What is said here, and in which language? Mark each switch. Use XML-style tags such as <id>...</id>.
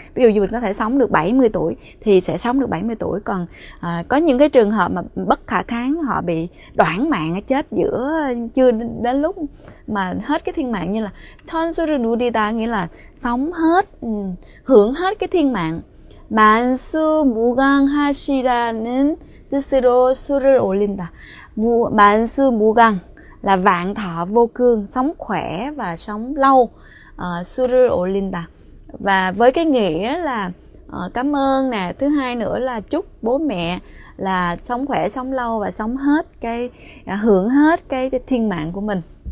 <vi>Ví dụ như mình có thể sống được 70 tuổi thì sẽ sống được 70 tuổi. Còn có những cái trường hợp mà bất khả kháng, họ bị đoản mạng, chết giữa chưa đến lúc mà hết cái thiên mạng, như là</vi> <ko>천수를 누리다</ko> <vi>nghĩa là sống hết, hưởng hết cái thiên mạng.</vi> <ko>만수무강하시라는 뜻으로 수를 올린다.</ko> <vi>만수무강 là vạn thọ vô cương, sống khỏe và sống lâu.</vi> <ko>수를 올린다.</ko> <vi>Và với cái nghĩa là cảm ơn nè, thứ hai nữa là chúc bố mẹ là sống khỏe, sống lâu và sống hết cái hưởng hết cái thiên mạng của mình.</vi>